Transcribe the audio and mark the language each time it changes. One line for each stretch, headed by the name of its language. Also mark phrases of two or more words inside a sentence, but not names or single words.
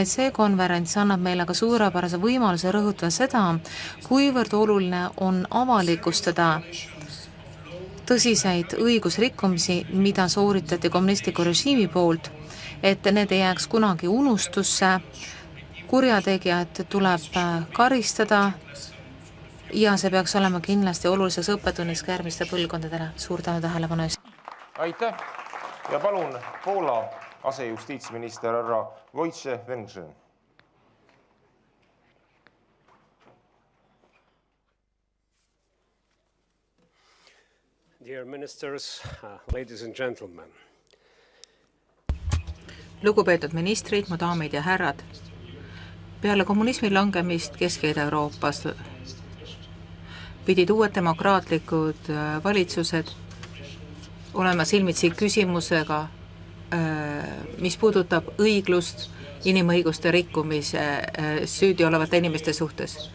Estonian: see konverents annab meile ka suurepärase võimaluse rõhutada seda, kuivõrd oluline on avalikustada tõsiseid õigusrikkumisi, mida sooritati kommunistliku režiimi poolt, et need ei jääks kunagi unustusse, kurjategijad tuleb karistada ja see peaks olema kindlasti oluliseks õppetunniks ka järgmiste põlvkondadele. Suur tänu tähelepanu eest. Aitäh ja palun Poola asejustiitsminister härra Wojciech Węgrzyn.
English: Dear ministers, ladies and gentlemen.
Estonian: Lugupeetud ministrid, mu daamid ja härrad, peale kommunismi langemist Kesk-Ida-Euroopas pidid uued demokraatlikud valitsused olema silmitsi küsimusega, mis puudutab õiglust inimõiguste rikkumise süüdi olevate inimeste suhtes.